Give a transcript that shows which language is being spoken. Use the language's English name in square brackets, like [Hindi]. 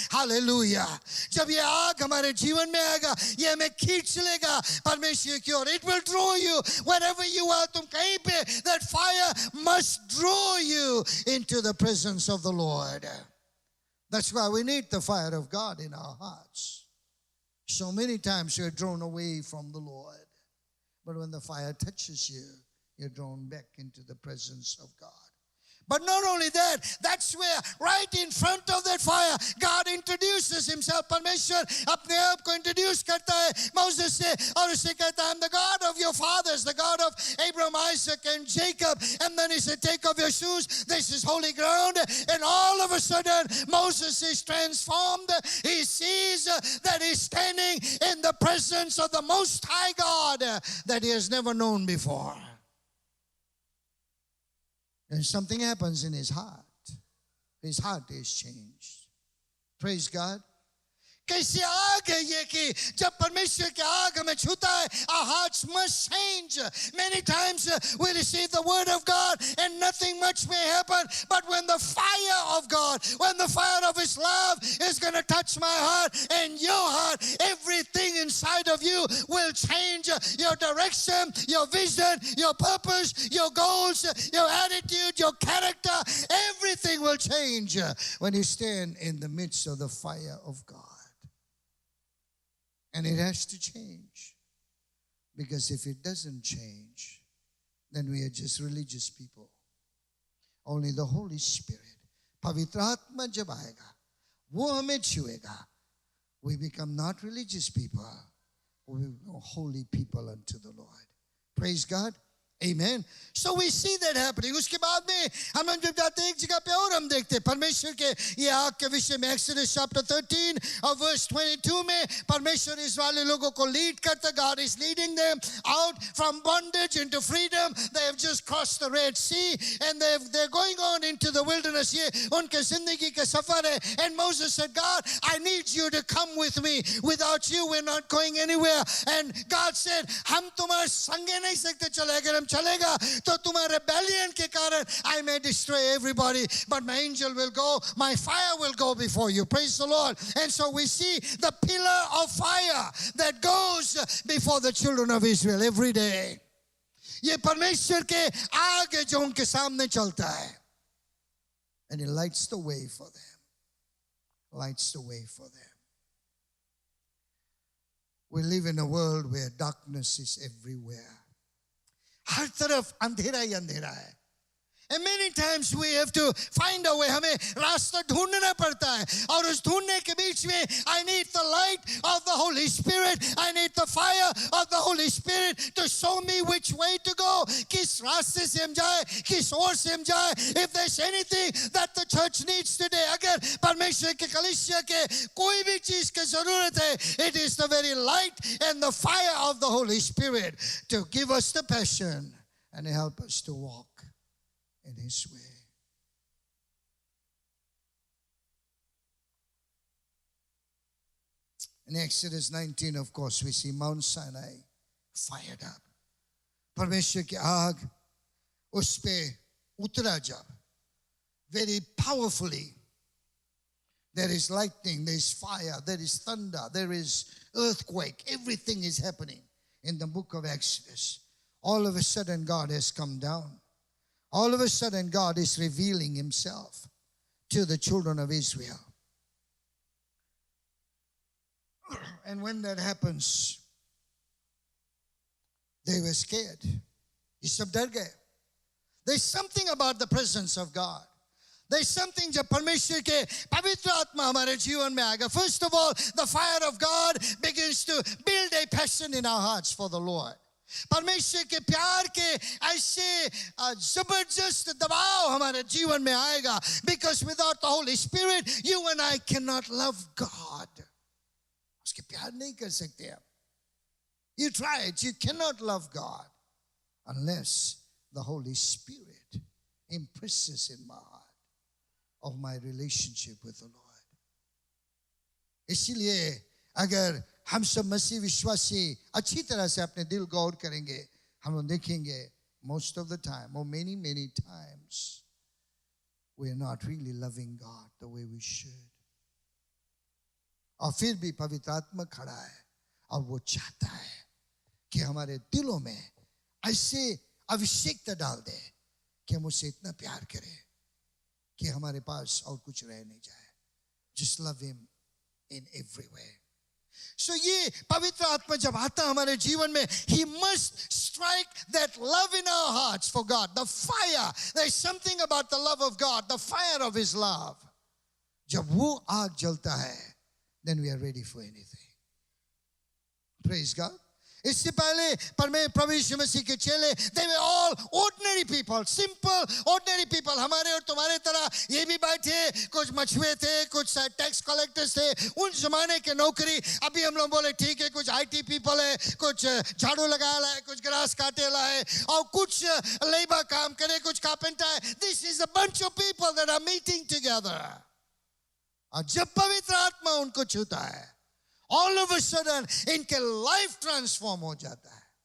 [English] Hallelujah. [Hindi] जब ये आग हमारे जीवन में आएगा, ये हमें खींच लेगा परमेश्वर की ओर. [English] It will draw you wherever you are. [Hindi] तुम कहीं पे, [English] that fire must draw you into the presence of the Lord. That's why we need the fire of God in our hearts. So many times you're drawn away from the Lord. But when the fire touches you, you're drawn back into the presence of God. But not only that, that's where right in front of that fire, God introduces himself. [Hindi] परमेश्वर अपने आप को introduce करता है Moses से और उसे कहता है, [English] I'm the God of your fathers, the God of Abraham, Isaac and Jacob. And then he said, take off your shoes, this is holy ground. And all of a sudden Moses is transformed. He sees that he's standing in the presence of the Most High God that he has never known before. And something happens in his heart. His heart is changed. Praise God. [Hindi] कैसी आग है ये कि जब परमेश्वर की आग हमें छूता है, [English] our hearts must change. Many times we receive the word of God and nothing much may happen, but when the fire of God, when the fire of his love is going to touch my heart and your heart, everything inside of you will change. Your direction, your vision, your purpose, your goals, your attitude, your character, everything will change when you stand in the midst of the fire of God. And it has to change. Because if it doesn't change, then we are just religious people. Only the Holy Spirit, [Hindi] पवित्र आत्मा जब आएगा, वो हमें छुएगा. [English] We become not religious people, we become holy people unto the Lord. Praise God. Amen. So we see that happening. [Hindi] उसके बाद में हम जब जाते हैं एक जगह पे और हम देखते हैं परमेश्वर के ये आग के विषय में Exodus chapter 13 और verse 22 में परमेश्वर इस्राएली लोगों को लीड करता. [English] God is leading them out from bondage into freedom. They have just crossed the Red Sea and they're going on into the wilderness. [Hindi] ये उनके जिंदगी के सफर है. [English] And Moses said, God, I need you to come with me. Without you, we're not going anywhere. And God said, [Hindi] हम तुम्हारे संगे नहीं सकते चले. अगर हम चलेगा तो तुम्हारे rebellion के कारण [English] I may destroy everybody, but my angel will go, my fire will go before you. Praise the Lord. And so we see the pillar of fire that goes before the children of Israel every day. [Hindi] ये परमेश्वर के आग है जो उनके सामने चलता है. [English] And it lights the way for them. Lights the way for them. We live in a world where darkness is everywhere. [Hindi] हर तरफ अंधेरा ही अंधेरा है. [English] And many times we have to find a way. [Hindi] हमें रास्ता ढूंढना पड़ता है. और उस ढूंढने के बीच में [English] I need the light of the Holy Spirit. I need the fire of the Holy Spirit to show me which way to go. [Hindi] किस रास्ते से हम जाए, किस ओर से हम जाए. [English] If there's anything that the church needs today, [Hindi] अगर परमेश्वर के कलीसिया के कोई भी चीज की जरूरत है, [English] it is the very light and the fire of the Holy Spirit to give us the passion and help us to walk in His way. In Exodus 19, of course, we see Mount Sinai fired up. [Hindi] परमेश्वर की आग उस पे उतरा जब, [English] very powerfully. There is lightning, there is fire, there is thunder, there is earthquake. Everything is happening in the book of Exodus. All of a sudden, God has come down. All of a sudden, God is revealing Himself to the children of Israel. And when that happens, they were scared. [Hindi] ये सब डर गए. [English] There's something about the presence of God. There's something [Hindi] जब परमेश्वर के पवित्र आत्मा हमारे जीवन में आएगा. [English] First of all, the fire of God begins to build a passion in our hearts for the Lord. [Hindi] परमेश्वर के प्यार के ऐसे जबरदस्त दबाव हमारे जीवन में आएगा. [English] Because without the Holy Spirit, you and I cannot love God. [Hindi] उसके प्यार नहीं कर सकते आप. [English] You try it, you cannot love God unless the Holy Spirit impresses in my heart of my relationship with the Lord. [Hindi] इसीलिए अगर हम सब मसीह विश्वासी अच्छी तरह से अपने दिल गौर करेंगे, हम लोग देखेंगे [English] most of the time or many times we are not really loving God the way we should. [Hindi] और फिर भी पवित्र आत्मा खड़ा है और वो चाहता है कि हमारे दिलों में ऐसे अभिषेकता डाल दे कि हम उससे इतना प्यार करें कि हमारे पास और कुछ रह नहीं जाए. [English] Just love Him in every way. So [Hindi] ये पवित्र आत्मा जब आता हमारे जीवन में, [English] He must strike that love in our hearts for God. The fire. There's something about the love of God, the fire of His love. [Hindi] जब वो आग जलता है, [English] then we are ready for anything. Praise God. [Hindi] इससे पहले प्रभु यीशु मसीह के चेले, [English] they were all ordinary people, simple ordinary people. [Hindi] हमारे और तुम्हारे तरह ये भी बैठे, कुछ मछुए थे, कुछ टैक्स कलेक्टर्स थे. उन जमाने के नौकरी. अभी हम लोग बोले ठीक है, कुछ IT people है, कुछ झाड़ू लगाया है, कुछ ग्रास काटेला है, और कुछ लेबर काम करे, कुछ कारपेंटर है. [English] This is a bunch of people that are meeting together. [Hindi] और जब पवित्र आत्मा उनको छूता है, [English] all of a sudden [Hindi] इनके life transform हो जाता है.